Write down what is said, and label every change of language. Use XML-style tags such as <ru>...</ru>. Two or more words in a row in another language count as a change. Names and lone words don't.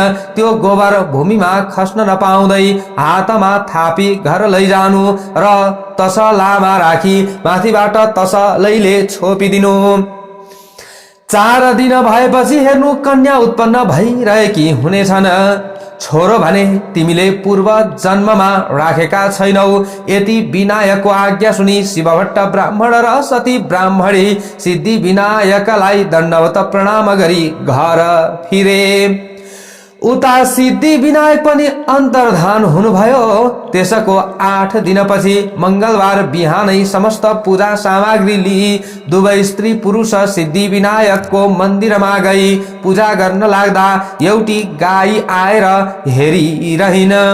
<ne>त्यो गोबर भूमिमा खस्न नपाउँदै हातमा थापी घर लैजानु र तसलामा राखी माथिबाट तसलैले छोपिदिनु। 4 दिन भएपछि हेर्नु कन्या उत्पन्न भइरहेकी हुनेछन्। छोरो भने तिमीले पूर्व जन्ममा राखेका छैनौ। यति विनायकको आज्ञा सुनि शिवभट्ट ब्राह्मण र सती ब्राह्मणी सिद्धि विनायकलाई दण्डवत प्रणाम गरी घर फिरे। उता सिद्धि विनायक पनि अन्तर्धान हुनुभयो। त्यसको 8 दिनपछि मंगलबार बिहानै समस्त पूजा सामग्री लिई दुवै स्त्री पुरुष सिद्धि विनायकको मन्दिरमा गई पूजा गर्न लाग्दा एउटी गाई आएर हेरिरहिन्।</ne>